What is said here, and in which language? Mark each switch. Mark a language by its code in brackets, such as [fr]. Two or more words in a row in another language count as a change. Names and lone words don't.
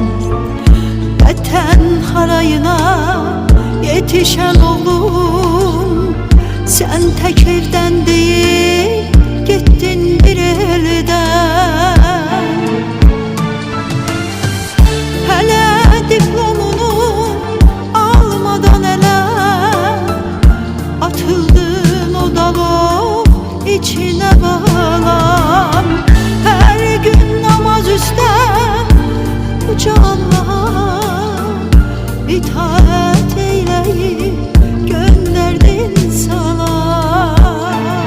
[az] Vətən harayına yetişən oğlum, sən tək evdən deyil, getdin bir eldən. Hələ diplomunu almadan ələ atıldın o dalın içine balam. [tr] Her gün namaz üstte Yüce Allah'a itaat eyleyip gönderdin salam.